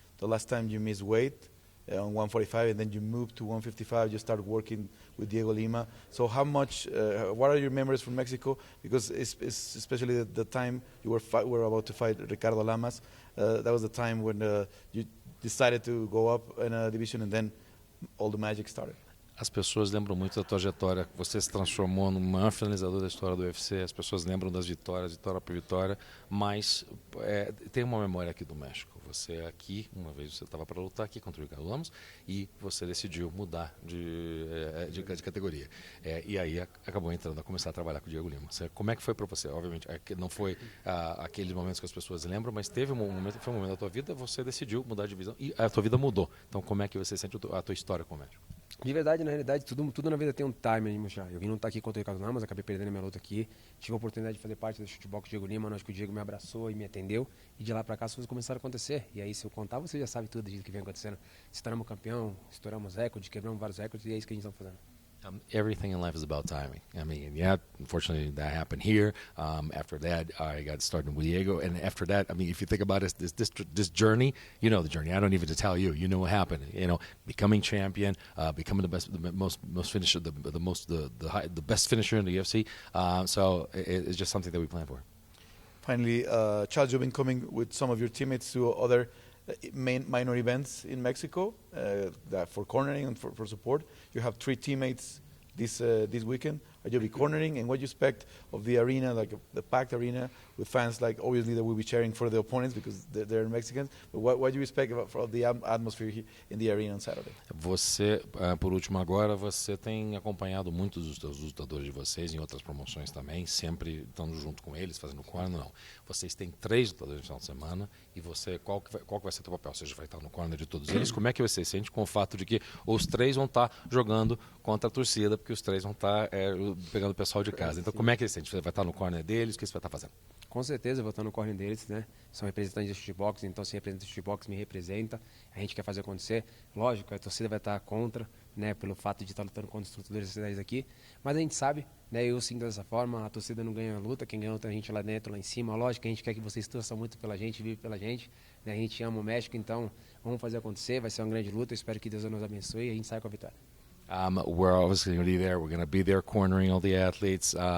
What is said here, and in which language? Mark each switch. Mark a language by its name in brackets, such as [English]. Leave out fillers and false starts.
[English] The last time you missed weight on 145, and then you moved to 155. You started working with Diego Lima. So how much? What are your memories from Mexico? Because it's especially the time you were about to fight Ricardo Lamas. That was the time when you decided to go up in a division, and then all the magic started. [Portuguese] As pessoas lembram muito da tua trajetória. Você se transformou no maior finalizador da história do UFC. As pessoas lembram das vitórias, vitória por vitória. Mas tem uma memória aqui do México. Você aqui, uma vez você estava para lutar aqui contra o Ricardo Ramos e você decidiu mudar de categoria. E aí acabou entrando a começar a trabalhar com o Diego Lima. Como é que foi para você? Obviamente, não foi aqueles momentos que as pessoas lembram, mas teve um momento da tua vida, você decidiu mudar de divisão e a tua vida mudou. Então, como é que você sente a tua história com o México? De verdade, na realidade, tudo na vida tem um time, já. Eu vim lutar aqui contra o Ricardo Ramos, acabei perdendo a minha luta aqui. Tive a oportunidade de fazer parte do chutebox Diego Lima, acho que o Diego me abraçou e me atendeu. E de lá pra cá as coisas começaram a acontecer. E aí, se eu contar, você já sabe tudo do que vem acontecendo. Estouramos campeão, estouramos recordes, quebramos vários recordes e é isso que a gente está fazendo. [English] Everything in life is about timing. I mean, yeah, unfortunately that happened here. After that, I got started with Diego. And after that, I mean, if you think about it, this journey, you know the journey. I don't even have to tell you. You know what happened. You know, becoming champion, becoming the best, the most finisher, the best finisher in the UFC. So it's just something that we plan for. Finally, Charles, you've been coming with some of your teammates to other minor events in Mexico for cornering and for support. You have 3 teammates this weekend. Are you be cornering, and what do you expect of the arena, like the packed arena with fans? Like obviously they will be cheering for the opponents because they're Mexicans. But what do you expect of the atmosphere in the arena on Saturday? [Portuguese] Você, por último agora, você tem acompanhado muitos dos teus lutadores de vocês em outras promoções também, sempre estando junto com eles, fazendo corner, não. Vocês têm 3 lutadores no final de semana e você, qual que vai ser o teu papel? Você já vai estar no corner de todos eles? Como é que você se sente com o fato de que os 3 vão estar jogando contra a torcida, porque os 3 vão estar pegando o pessoal de casa? Então, como é que você sente? Você vai estar no corner deles? O que você vai estar fazendo? Com certeza, eu vou estar no corner deles, né? São representantes de shootbox, então se representa de shootbox, me representa. A gente quer fazer acontecer. Lógico, a torcida vai estar contra, né? Pelo fato de estar lutando contra os lutadores cidades aqui. Mas a gente sabe, né? Eu sinto dessa forma, a torcida não ganha a luta, quem ganha a luta é a gente lá dentro, lá em cima. Lógico, a gente quer que vocês torçam muito pela gente, vivem pela gente. Né? A gente ama o México, então vamos fazer acontecer. Vai ser uma grande luta, eu espero que Deus nos abençoe e a gente saia com a vitória. [English] We're obviously going to be there. We're going to be there cornering all the athletes.